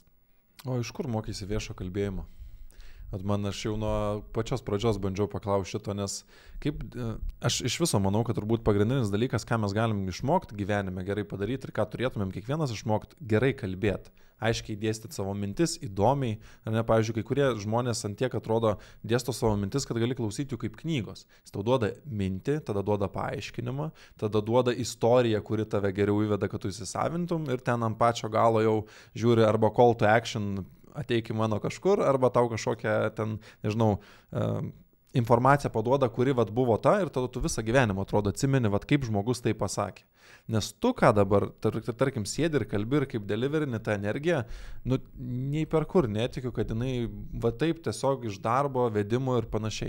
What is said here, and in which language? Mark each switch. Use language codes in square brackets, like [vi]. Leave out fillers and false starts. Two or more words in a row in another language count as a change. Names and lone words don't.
[lt] O iš kur mokysi viešo kalbėjimo? Aš jau nuo pačios pradžios bandžiau paklausti šito, nes aš iš viso manau, kad turbūt pagrindinis dalykas, ką mes galim išmokti gyvenime gerai padaryti ir ką turėtumėm kiekvienas išmokti, gerai kalbėti, aiškiai dėstyti savo mintis, įdomiai. Pavyzdžiui, kai kurie žmonės ant tiek atrodo dėsto savo mintis, kad gali klausyti jų kaip knygos. Jis tau duoda mintį, tada duoda paaiškinimą, tada duoda istoriją, kuri tave geriau įveda, kad tu įsisavintum ir ten ant pačio galo jau žiūri arba [en] call to action, [lt] ateik į mano kažkur, arba tau kažkokią ten, nežinau, informaciją paduoda, kuri vat buvo ta ir tada tu visą gyvenimą atrodo atsimeni, vat kaip žmogus tai pasakė. Nes tu ką dabar, tarkim, sėdi ir kalbi ir kaip deliverini tą energiją, nei per kur netikiu, kad jinai va taip tiesiog iš darbo, vedimo ir panašiai.